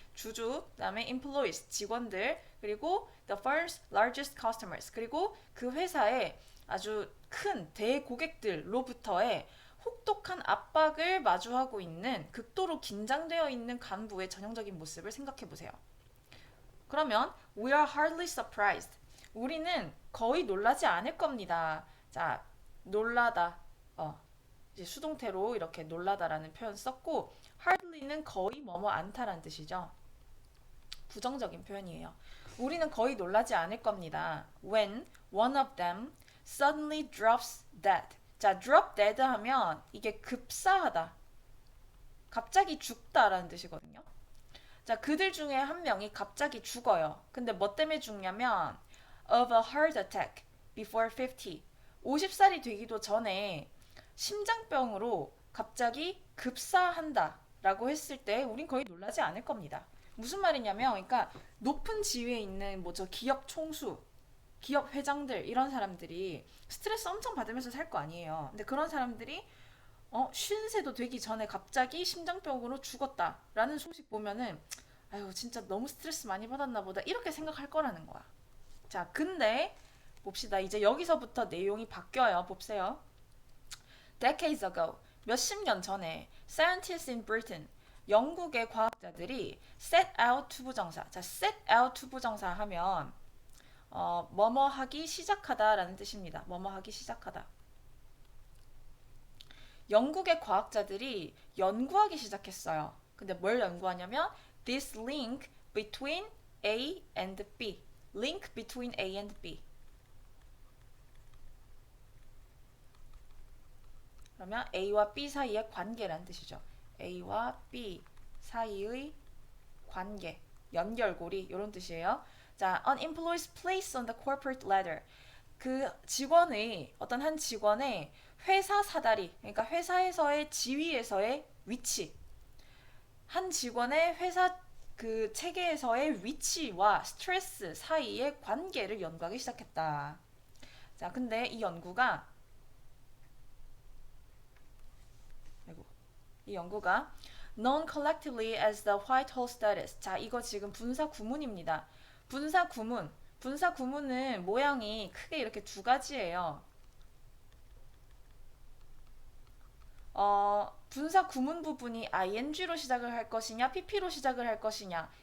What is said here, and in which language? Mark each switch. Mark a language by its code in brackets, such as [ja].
[ko] 주주, 그다음에 employees, 직원들, 그리고 [en] the firm's largest customers, [ko] 그리고 그 회사의 아주 큰 대고객들로부터의 혹독한 압박을 마주하고 있는 극도로 긴장되어 있는 간부의 전형적인 모습을 생각해 보세요. [en] 그러면 we are hardly surprised. [ko] 우리는 거의 놀라지 않을 겁니다. 자, 놀라다. 이제 수동태로 이렇게 놀라다라는 표현 썼고 hardly는 거의 뭐뭐 않다라는 뜻이죠. 부정적인 표현이에요. 우리는 거의 놀라지 않을 겁니다. [en] When one of them suddenly drops dead. [ko] 자, drop dead 하면 이게 급사하다. 갑자기 죽다라는 뜻이거든요. 자, 그들 중에 한 명이 갑자기 죽어요. 근데 뭐 때문에 죽냐면 [en] of a heart attack before 50. [ko] 50살이 되기도 전에 심장병으로 갑자기 급사한다 라고 했을 때 우린 거의 놀라지 않을 겁니다. 무슨 말이냐면 그러니까 높은 지위에 있는 뭐 저 기업 총수, 기업 회장들 이런 사람들이 스트레스 엄청 받으면서 살 거 아니에요. 근데 그런 사람들이 50세도 되기 전에 갑자기 심장병으로 죽었다라는 소식 보면은 아유 진짜 너무 스트레스 많이 받았나 보다 이렇게 생각할 거라는 거야. 자, 근데 봅시다. 이제 여기서부터 내용이 바뀌어요. 보세요. [en] Decades ago, [ko] 몇십 년 전에 [en] scientists in Britain, [ko] 영국의 과학자들이 [en] set out 투부정사. [ko] 자, set out 투부정사 하면 뭐뭐 하기 시작하다라는 뜻입니다. 뭐뭐 하기 시작하다. 영국의 과학자들이 연구하기 시작했어요. 근데 뭘 연구하냐면 [en] this link between A and B. link between A and B. [ko] 그러면 A와 B 사이의 관계라는 뜻이죠. A와 B 사이의 관계, 연결고리 이런 뜻이에요. [en] 자, an employee's place on the corporate ladder. [ko] 그 직원의 어떤 한 직원의 회사 사다리, 그러니까 회사에서의 지위에서의 위치, 한 직원의 회사 그 체계에서의 위치와 스트레스 사이의 관계를 연구하기 시작했다. 자, 근데 이 연구가 [en] known collectively as the Whitehall Studies. [ko] 자, 이거 지금 분사 구문입니다. 분사 구문은 모양이 크게 이렇게 두 가지예요. 분사 구문 부분이 ing로 시작을 할 것이냐, pp로 시작을 할 것이냐.